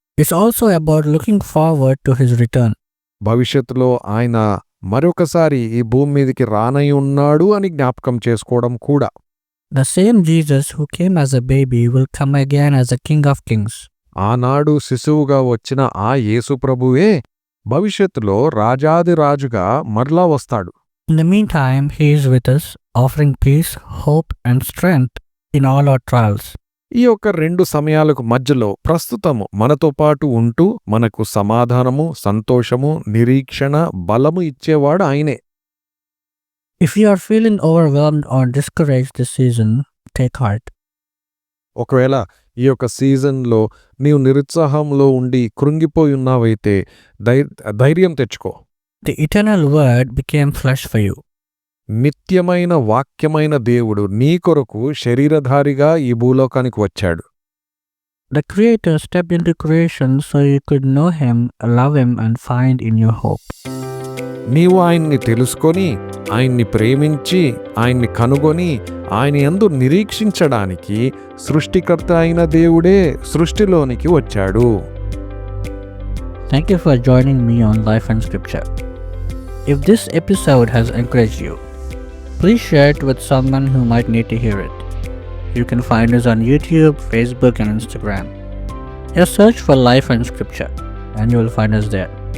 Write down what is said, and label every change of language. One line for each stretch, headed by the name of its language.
English: It's also about looking forward to His return.
Telugu: భవిష్యత్తులో ఆయన మరొకసారి ఈ భూమి మీదకి రానై ఉన్నాడు అని జ్ఞాపకం చేసుకోవడం కూడా.
English: The same Jesus who came as a baby will come again as a King of Kings.
Telugu: ఆనాడు శిశువుగా వచ్చిన ఆ యేసు ప్రభువే భవిష్యత్తులో రాజాదిరాజుగా మరలా వస్తాడు.
English: In the meantime, He is with us, offering peace, hope, and strength in all our trials.
Telugu: ఈ యొక్క 2 సమయాలకు మధ్యలో ప్రస్తుతము మనతో పాటు ఉంటూ మనకు సమాధానము, సంతోషము, నిరీక్షణ, బలము ఇచ్చేవాడు ఆయనే.
English: If you are feeling overwhelmed or discouraged this season, take heart.
Telugu: ఒకవేళ ఈ యొక్క సీజన్లో నీవు నిరుత్సాహంలో ఉండి కృంగిపోయి ఉన్నావైతే ధైర్యం తెచ్చుకో.
English: The eternal word became flesh for you.
Telugu: నిత్యమైన వాక్యమైన దేవుడు నీ కొరకు శరీరధారిగా ఈ భూలోకానికి వచ్చాడు.
English: The Creator stepped into creation so you could know Him, love Him, and find in you hope.
Telugu: నీవు ఆయన్ని తెలుసుకొని, ఆయన్ని ప్రేమించి, ఆయన్ని కనుగొని, ఆయన యందు నిరీక్షించడానికి సృష్టికర్త అయిన దేవుడే సృష్టిలోనికి వచ్చాడు.
English: Thank you for joining me on Life and Scripture. If this episode has encouraged you, please share it with someone who might need to hear it. You can find us on YouTube, Facebook, and Instagram. Just search for Life and Scripture and you will find us there.